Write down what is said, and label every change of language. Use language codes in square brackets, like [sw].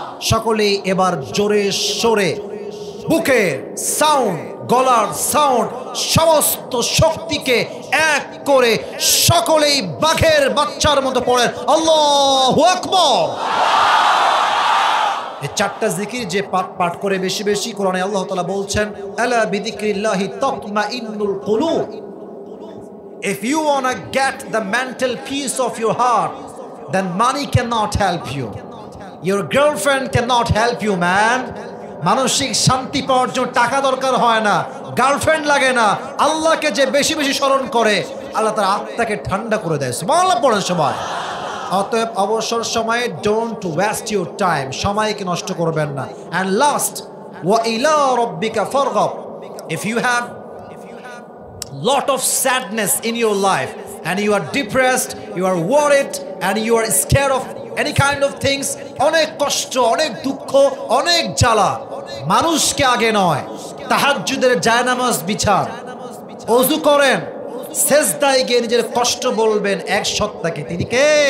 [bn] সকলেই এবার জোরে সোরে বুকে সাউন্ড, গলার সাউন্ড, সমস্ত শক্তিকে এক করে সকলেই বাঘের বাচ্চার মতো পড়েন আল্লাহু আকবার। এই চারটা জিকির যে পাঠ করে বেশি বেশি, কোরআনে আল্লাহ তাআলা বলছেন [ar] আলা বিযিকরিল্লাহি তাতমাইন্নুল কুলুব। [en] If you want to get the mental peace of your heart, then money cannot help you. Your girlfriend cannot help you, man. [bn] মানসিক শান্তি পাওয়ার জন্য টাকা দরকার হয় না, গার্লফ্রেন্ড লাগে না। আল্লাহকে যে বেশি বেশি স্মরণ করে আল্লাহ তার আত্মাকে ঠান্ডা করে দেয়। সুবহানাল্লাহ পড়েন সবাই। অতএব অবসর সময়ে [en] don't waste your time, [bn] সময়কে নষ্ট করবেন না। [en] and last, [ar] ওয়া ইলা রাব্বিকা ফারগাব। [en] if you have lot of sadness in your life and you are depressed, you are worried and you are scared of any kind of things, [bn] অনেক কষ্ট, অনেক দুঃখ, অনেক জ্বালা, মানুষকে আগে নয়, তাহাজ্জুদের জায়নামাজ বিছান, ওযু করেন, সেজদায় গিয়ে নিজের কষ্ট বলবেন এক সত্তাকে। তিনি কে?